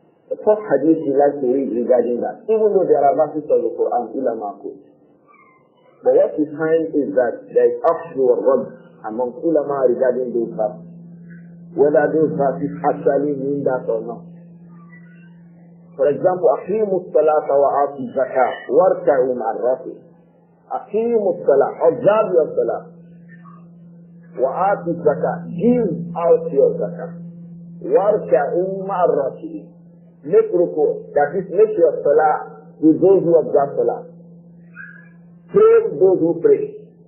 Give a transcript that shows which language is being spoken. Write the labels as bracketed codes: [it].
[en] The first hadith we like to read regarding that, even though there are verses of the Quran, ulama quote. But what we find is that there is Abdur-Raūf among ulama regarding those verses. whether those verses actually mean that or not. For example, [ar] أقيموا الصلاة وآتوا الزكاة واركعوا مع الراكعين. أقيموا الصلاة, [en] observe your salah. [ar] وآتوا الزكاة, [en] give out your zakah. [ar] واركعوا مع الراكعين. [en] Make ruku, that is, make your salah with those who observe salah. Pray with those who pray.